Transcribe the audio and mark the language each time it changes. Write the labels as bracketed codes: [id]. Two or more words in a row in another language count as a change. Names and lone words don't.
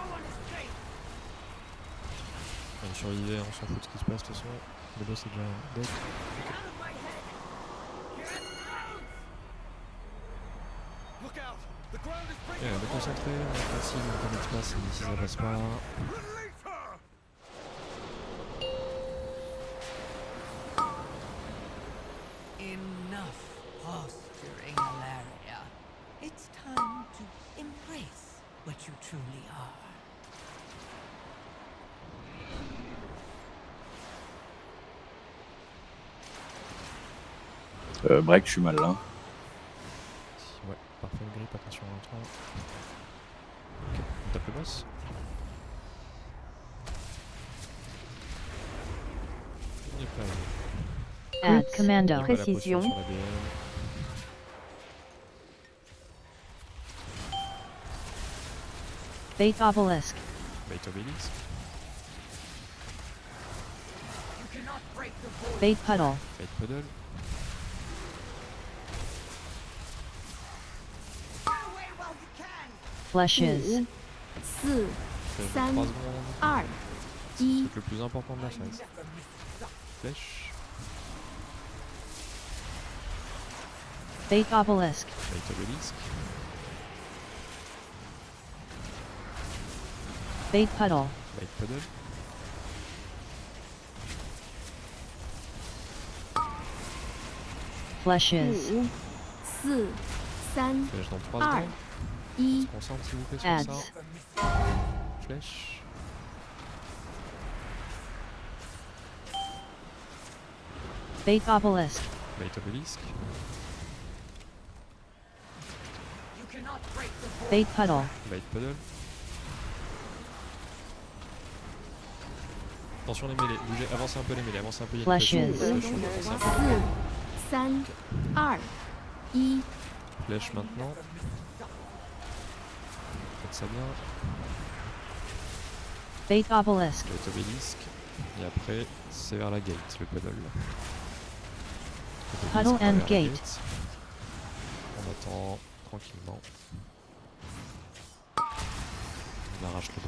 [fr] On survivait, on s'en fout de ce qui se passe de toute façon. Le boss est déjà dead. Et on est concentré, on est facile, on connecte pas si ça passe pas. [en] Enough posturing, Alaria. It's time to embrace what you truly are. Break, [fr] je suis mal là. Ouais, parfait, le grip, attention à toi. Ok, on tape le boss. Il n'est pas là. [en] Add commando. [fr] On va la potion Précision. sur la BL. [en] Bait obelisk. Bait obélisque. Bait puddle. Bait puddle. Flushes. [zh] 四、 [fr] Flèche [zh] San. [fr] dans 3 secondes. [zh] 二、一。 [fr] C'est le plus important de la phase. Flèche. [en] Bait obelisk. Bait obélisque. Bait puddle. Bait puddle. Flushes. [zh] 五、四、三、 [fr] Flèche dans 3 [zh] 二、 [fr] secondes. [zh] 一。 [fr] Concentre s'il vous plaît sur [en] Adds. [fr] ça. Flèche. [en] Bait obelisk. Bait obélisque. Bait puddle. Bait puddle. [fr] Attention les mêlées, bougez, avancez un peu les mêlées, avancez un peu, il y a une [en] Flashes. [fr] flèche, avancez un peu. [zh] 四、三、二、一。 [fr] Flèche maintenant. Faites ça bien. [en] Bait obelisk. Bait obélisque. [fr] Et après, c'est vers la gate, le puddle. Puddle Obélisque, and vers la gate. On attend tranquillement. On arrache le boss.